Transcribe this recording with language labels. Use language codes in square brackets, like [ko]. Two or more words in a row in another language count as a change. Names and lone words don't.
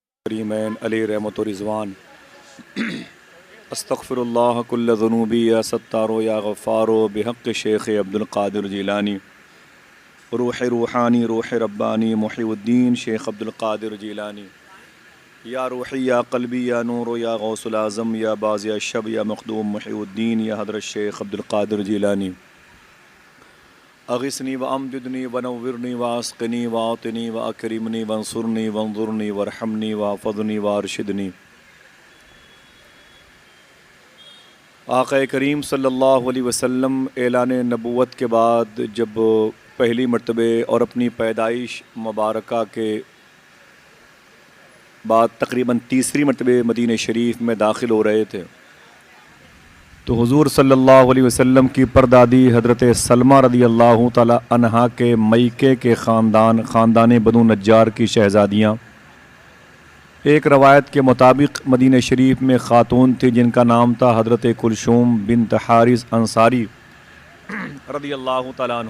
[ur] کریمین علیہ رحمت و رضوان. [ar] أستغفر الله كل ذنوبي يا ستار يا غفار بحق شيخ عبد القادر جيلاني روح روحاني روح رباني محي الدين شيخ عبد القادر جيلاني يا روحي يا قلبي يا نور يا غوث الأعظم يا باز يا شب يا مخدوم محي الدين يا حضرت شيخ عبد القادر جيلاني أغثني و أمددني و نورني و اسقني و آتني و أكرمني وانصرني وانظرني وارحمني و احفظني و أرشدني. [ur] آقا کریم [ar] صلى الله عليه وسلم [ur] اعلان نبوت کے بعد جب پہلی مرتبے اور اپنی پیدائش مبارکہ کے بعد تقریباً تیسری مرتبے مدینے شریف میں داخل ہو رہے تھے تو حضور [ar] صلى الله عليه وسلم [ur] کی پردادی حضرت سلمیٰ [ar] رضي الله تعالى عنها [ur] کے میکے کے خاندان بنو نجار کی شہزادیاں ایک روایت کے مطابق مدینے شریف میں خاتون تھی جن کا نام تھا حضرت کلثوم بنت حارث انصاری [ar] رضي الله تعالى عنها.